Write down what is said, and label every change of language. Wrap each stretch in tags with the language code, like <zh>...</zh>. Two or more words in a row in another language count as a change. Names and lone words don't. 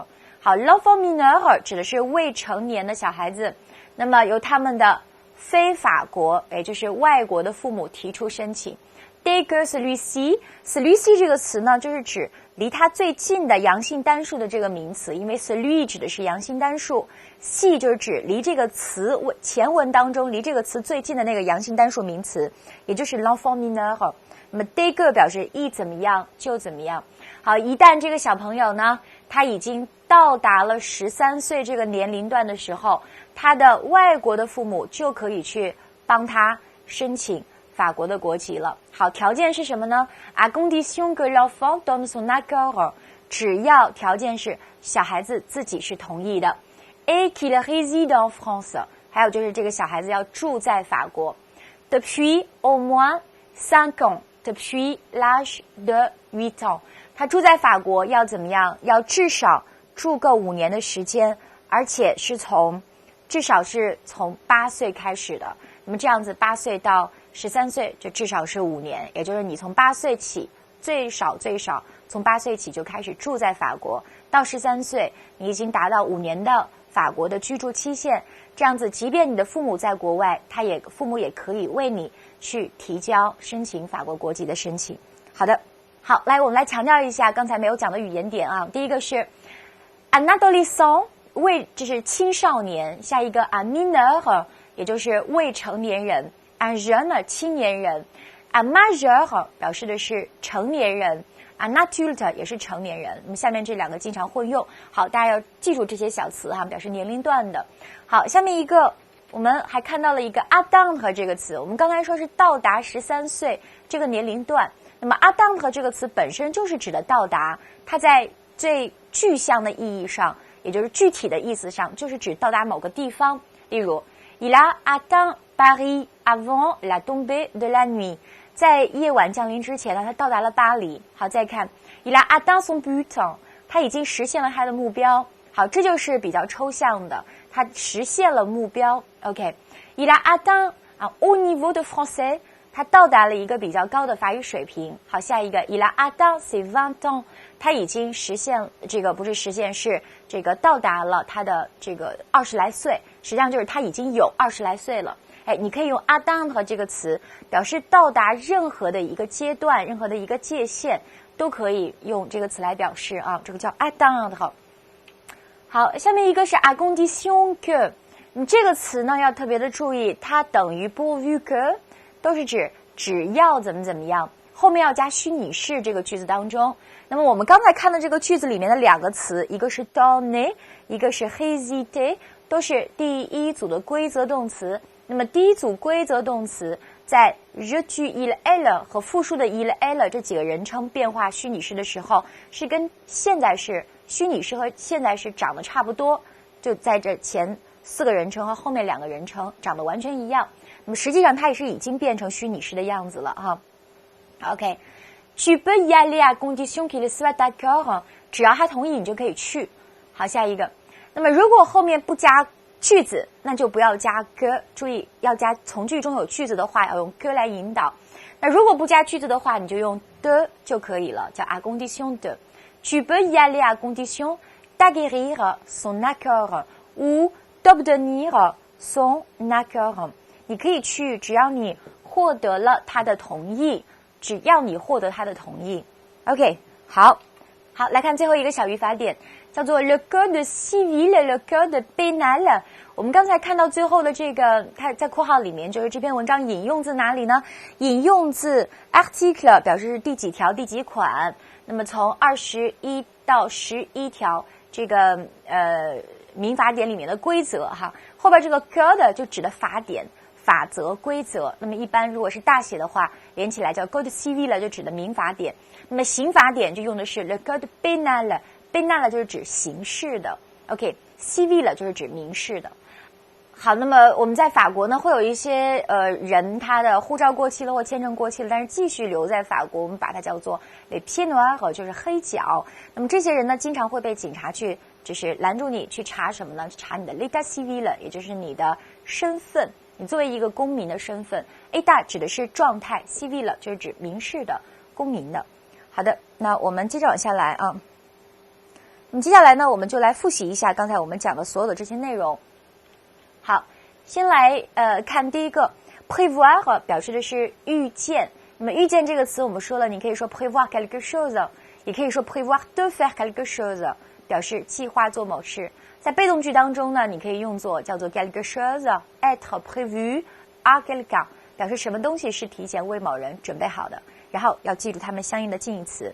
<zh>好 ，</zh> <fr>l'enfant mineur</fr> <zh>指的是未成年的小孩子，那麼由他們的非法國，也就是外國的父母提出申請。</zh> <fr>Dès que celui-ci</fr> <zh>這個詞呢，就是指離它最近的陽性單數的這個名詞，因為 celui 指的是陽性單數，系就是指離這個詞前文當中離這個詞最近的那個陽性單數名詞，也就是</zh> <fr>l'enfant mineur。</fr> <zh>那麼</zh> <fr>dès que</fr> <zh>表示一怎麼樣就怎麼樣。好，一旦這個小朋友呢，他已經到達了13歲這個年齡段的時候，他的外國的父母就可以去幫他申請法國的國籍了。好，條件是什麼呢？</zh> <fr>À condition que l'enfant donne son accord，</fr> <zh>只要條件是小孩子自己是同意的。</zh> <fr>Et qu'il réside en France，</fr> <zh>還有就是這個小孩子要住在法國。</zh> <fr>Depuis au moins 5 ans，depuis l'âge de 8 ans，</fr> <zh>他住在法國要怎麼樣？要至少住夠5年的時間，而且是至少是從8歲開始的。那麼這樣子8歲到13歲就至少是5年，也就是你從8歲起，最少從8歲起就開始住在法國，到13歲你已經達到5年的法國的居住期限。這樣子，即便你的父母在國外，父母也可以為你去提交申請法國國籍的申請。好的，好，来我們來強調一下剛才沒有講的語言點啊。第一個是</zh> <fr>un adolescent，</fr> <zh>就是青少年，下一個</zh> <fr>un mineur，</fr> <zh>也就是未成年人。</zh> <fr>un jeune</fr> <zh>青年人，</zh> <fr>un majeur</fr> <zh>表示的是成年人，</zh> <fr>un adulte</fr> <zh>也是成年人。那麼下面這兩個經常混用，好，大家要記住這些小詞哈，表示年齡段的。好，下面一個我們還看到了一個 atteindre 這個詞，我們剛才說是到達13歲這個年齡段，那麼 atteindre 這個詞本身就是指的到達，它在最具象的意義上，也就是具體的意思上，就是指到達某個地方。</zh> <fr>例如 il a atteint Paris avant la tombée de la nuit，</fr> <zh>在夜晚降臨之前呢，他到達了巴黎。好，再看</zh> <fr>il a atteint son but，</fr> <zh>他已經實現了他的目標。好，這就是比較抽象的，他實現了目標。OK，</zh> <fr>il a atteint un haut niveau de français，</fr> <zh>他到達了一個比較高的法語水平。好，下一個</zh> <fr>il a atteint ses 20 ans，</fr> <zh>他已經實現這個不是實現，是這個到達了他的這個20來歲，實際上就是他已經有20來歲了。哎，你可以用 atteindre 這個詞表示到達任何的一個階段，任何的一個界限，都可以用這個詞來表示啊，這個叫 atteindre。好，下面一個是</zh> <fr>à condition que，</fr> <zh>這個詞呢要特別的注意，它等於</zh> <fr>pourvu que，</fr> <zh>都是指只要怎麼樣，後面要加虛擬式這個句子當中。那麼我們剛才看的這個句子裡面的兩個詞，一個是 donner， 一個是 résider， 都是第一組的規則動詞。那麼第一組規則動詞在</zh> <fr>je tu il elle</fr> <zh>和複數的</zh> <fr>il elle</fr> <zh>這幾個人稱變化虛擬式的時候，是跟現在式虛擬式和現在式長得差不多，就在這前4個人稱和後面2個人稱長得完全一樣。那麼實際上它也是已經變成虛擬式的樣子了哈。OK，</zh> <fr>tu peux y aller à condition qu'il soit d'accord，</fr> <zh>只要他同意你就可以去。好，下一個。那麼如果後面不加句子，那就不要加 que， 注意要加從句中有句子的話要用 que 來引導。那如果不加句子的話，你就用</zh> <fr>de</fr> <zh>就可以了，叫</zh> <fr>à condition de。Tu peux y aller à condition d'acquérir son accord ou d'obtenir son accord。</fr> <zh>你可以去，只要你獲得了他的同意，只要你獲得他的同意。OK，好，來看最後一個小語法點。</zh> <fr>叫做 le code civil le code pénal。</fr> <zh>我們剛才看到最後的這個，它在括號裡面，就是這篇文章引用自哪裡呢？引用自 article，表示是第幾條第幾款。那麼從21到11條這個民法典裡面的規則哈，後邊這個 code 就指的法典、法則、規則。那麼一般如果是大寫的話，連起來叫</zh> <fr>code civil</fr> <zh>就指的民法典。那麼刑法典就用的是</zh> <fr>le code pénal。</fr> <zh>pénal 就是指刑事的 ，OK，civil 就是指民事的。好，那麼我們在法國呢，會有一些人他的護照過期了或簽證過期了，但是繼續留在法國，我們把它叫做</zh> <fr>les pieds noirs，</fr> <zh>就是黑腳。那麼這些人呢，經常會被警察去就是攔住你去查什麼呢？查你的</zh> <fr>l'état civil，</fr> <zh>也就是你的身份，你作為一個公民的身份。état 指的是狀態 ，civil 就是指民事的、公民的。好的，那我們接着往下來啊。接下來呢，我們就來複習一下剛才我們講的所有的這些內容。好，先來看第一個 prévoir，表示的是預見。那麼預見這個詞我們說了，你可以說</zh> <fr>prévoir quelque chose，</fr> <zh>也可以說</zh> <fr>prévoir de faire quelque chose，</fr> <zh>表示計劃做某事。在被動句當中呢，你可以用作叫做</zh> <fr>quelque chose être prévu à quelqu'un，</fr> <zh>表示什麼東西是提前為某人準備好的，然後要記住它們相應的近義詞。</zh>